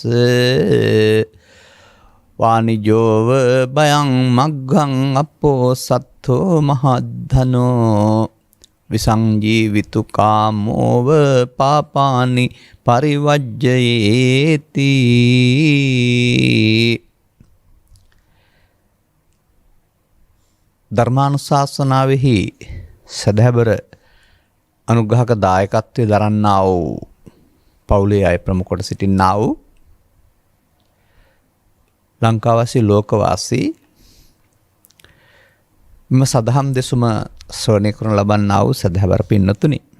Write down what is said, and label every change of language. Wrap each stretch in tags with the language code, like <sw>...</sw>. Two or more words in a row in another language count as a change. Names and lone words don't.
<pi>වානිජෝව බයං මග්ගං අපෝ සත්තෝ මහද්ධනෝ විසංජීවිතු කාමෝව පාපානි පරිවජ්ජයේති.</pi> <si>ධර්මානුශාසනාවෙහි සදහැබර අනුග්‍රහක දායකත්වයේ දරන්නා වූ පවුලේ අය ප්‍රමුඛ කොට සිටින්නා වූ ලංකාවාසී ලෝකවාසී මෙම සදහම් දෙසුම ශ්‍රවණය කරන ලබන්නා වූ සදහැබර පින්නතුනි,</si>